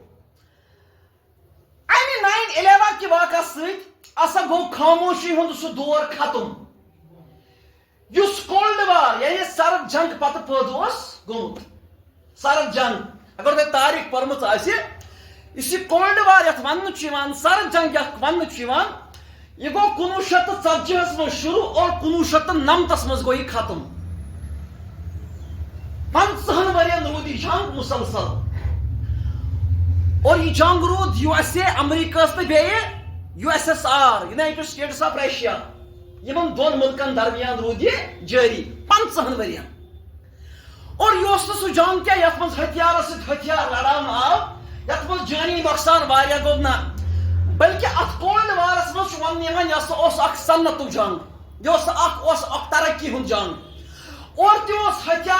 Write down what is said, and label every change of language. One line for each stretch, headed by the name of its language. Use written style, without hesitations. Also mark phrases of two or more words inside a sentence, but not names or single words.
Kashmiri: امہِ 9/11 کہِ واقعہ سۭتۍ ہسا گوٚو خاموشی ہُنٛد سُہ دور ختم یُس
English: cold war
Kashmiri: یعنی سرد جنگ پتہٕ پٲدٕ اوس گوٚمُت سرد جنگ اگر تۄہہِ تاریخ پٔرمٕژ آسہِ یُس یہِ
English: cold war
Kashmiri: یتھ وننہٕ چھُ یِوان سرد جنگ یتھ وننہٕ چھُ یِوان یہِ گوٚو 1940 منٛز شروع اور 1990 منٛز گوٚو یہِ ختم 50 ؤرین روٗد یہِ جنگ مسلسل اور یہِ جنگ روٗد USA امریکہس تہٕ بیٚیہِ USSR یونایٹڈ سٹیٹس آف رشیا یِمن دۄن مُلکن درمیان روٗد یہِ جٲری 50 ؤرین اور یہِ اوس نہٕ سُہ جنگ کینٛہہ یتھ منٛز ہتھیارس سۭتۍ ہتھیار لڑاونہٕ آو یتھ منٛز جٲنی نۄقصان واریاہ گوٚو نہ بلکہ اتھ
English: cold war-as
Kashmiri: منٛز چھُ وننہٕ یِوان یہِ ہسا اوس اکھ صنعتُک جنگ یہِ اوس اکھ ترقی ہُنٛد جنگ اور تہِ اوس ہتھیار